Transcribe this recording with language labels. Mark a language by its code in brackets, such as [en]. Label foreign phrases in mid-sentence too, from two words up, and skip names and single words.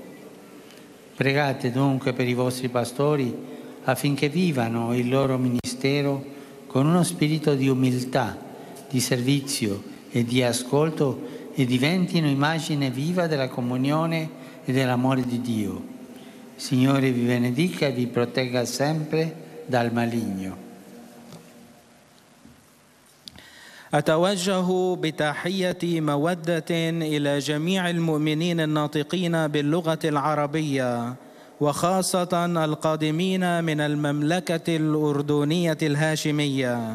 [it] Pregate dunque per i vostri pastori affinché vivano il loro ministero con uno spirito di umiltà, di servizio e di ascolto e diventino immagine viva della comunione e dell'amore di Dio. Il Signore vi benedica e vi protegga sempre dal maligno. [ar] أتوجه بتحية مودة إلى جميع المؤمنين الناطقين باللغة العربية وخاصة القادمين من المملكة الأردنية الهاشمية.